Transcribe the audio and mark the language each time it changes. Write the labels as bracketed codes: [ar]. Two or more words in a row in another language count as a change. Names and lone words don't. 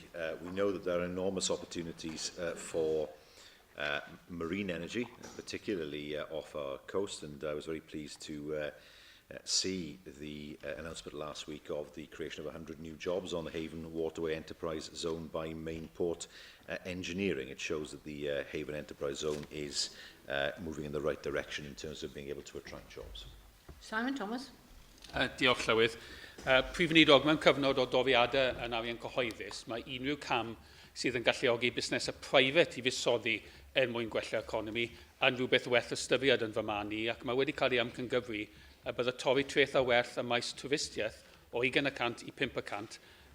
[en] We know that there are enormous opportunities for marine energy, particularly off our coast, and I was very pleased to see the announcement last week of the creation of 100 new jobs on the Haven Waterway Enterprise Zone by Mainport Engineering. It shows that the Haven Enterprise Zone is moving in the right direction in terms of being able to attract jobs. Simon Thomas. [cy] Diolch, Llywydd. Prif Weinidog, mewn cyfnod o dofiadau yn arian cyhoeddus, mae unrhyw cam sydd yn galluogi busnesau private i fusoddi mwyn gwella economi yn rhywbeth werth ystyried yn fy marn i, ac mae wedi cael ei amcangyfri y bydd y torri treth a werth y maes twristiaeth o 20% i 5%